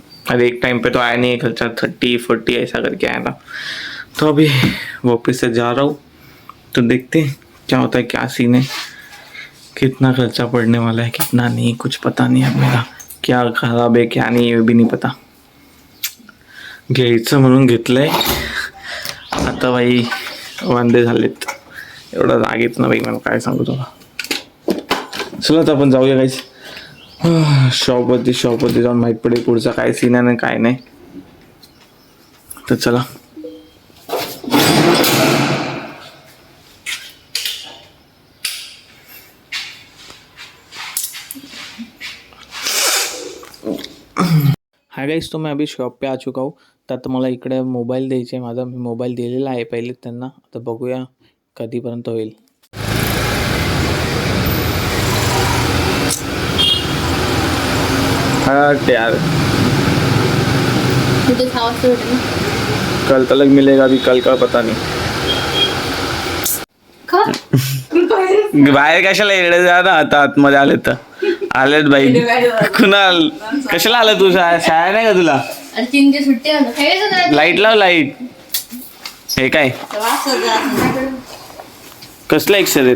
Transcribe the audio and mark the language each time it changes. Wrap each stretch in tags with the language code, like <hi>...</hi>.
<hi>और एक टाइम पे तो आया नहीं है खर्चा, 30-40 ऐसा करके आया था। तो अभी वापस से जा रहा हूँ, तो देखते हैं क्या होता है, क्या सीन है, कितना खर्चा पड़ने वाला है, कितना नहीं, कुछ पता नहीं है मेरा। क्या खराब है क्या नहीं, ये भी नहीं पता।</hi> <mr>घ्यायचं म्हणून घेतलंय, आता भाई वांदे झालेत। एवढा राग येत ना भाई, मला काय सांगू तुला। चला आता आपण जाऊया गाईस शॉपवरती जाऊन माहीत पडेल पुढचा काय सीन आहे ना काय नाही। तर चला।</mr> <hi>हाय गाइस, तो मैं अभी शॉप पे आ चुका हूँ।</hi> <mr>तर मला इकडे मोबाईल द्यायचा आहे माझा, मी मोबाईल दिलेला आहे पहिले त्यांना। आता बघूया कधीपर्यंत होईल।</mr> <hi>हाँ यार,</hi> <mr>तुझे खावास होतं</mr> <hi>कल तलक मिलेगा, अभी कल का पता नहीं।</hi> <mr>का? बाहेर कशाला येडे जा ना, आता आतमध्ये आले तर आलेत भाई। कुणाल कशाला आला तू? शाळा नाही का तुला? अरे 3 दिवस सुट्टी आहे ना, खेळायचं ना। लाईट लाव, लाईट। हे काय कसलं एक्सर आहेत?</mr>